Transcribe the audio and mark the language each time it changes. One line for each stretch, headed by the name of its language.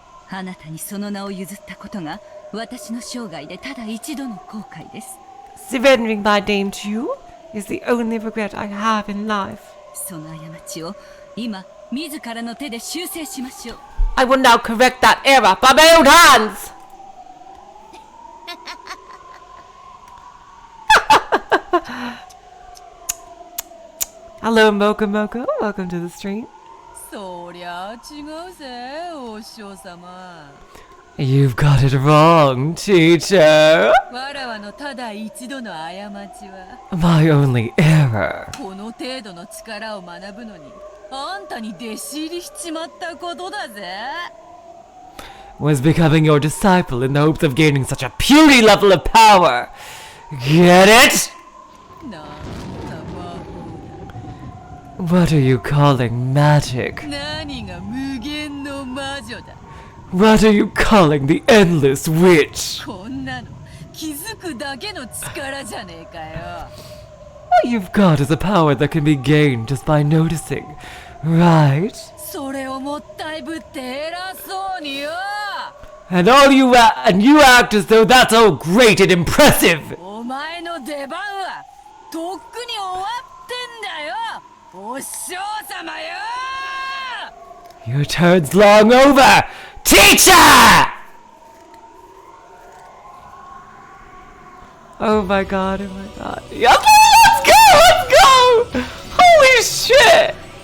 Japanese: あなたにその名を譲ったことが私の生涯でただ一度の後悔です
English: Surrendering my name to you is the only regret I have in life.
Japanese: その過ちを今自らの手で修正しましょう
English: I will now correct that error by my own hands! Hello, Mocha Mocha. Welcome to the stream.
Japanese: そりゃ違うぜお師匠様
English: You've got it wrong, teacher.
Japanese: わらわのただ一度の過ちは
English: My only error
Japanese: この程度の力を学ぶのにあんたに弟子入りしちまったことだぜ
English: was becoming your disciple in the hopes of gaining such a puny level of power. Get it?
Japanese: なんた魔法
English: What are you calling magic?
Japanese: だ何が無限の魔女だ
English: What are you calling the endless witch?
Japanese: こんなの気づくだけの力じゃねえかよ
English: All you've got is a power that can be gained just by noticing, right?
Japanese: それをもったいぶって偉そうによ
English: And you act as though that's all great and impressive.
Japanese: お前の出番はとっくに終わってんだよお師匠様よ
English: Your turn's long over, teacher! Oh my god, oh my god. Yeah, let's go! Holy shit!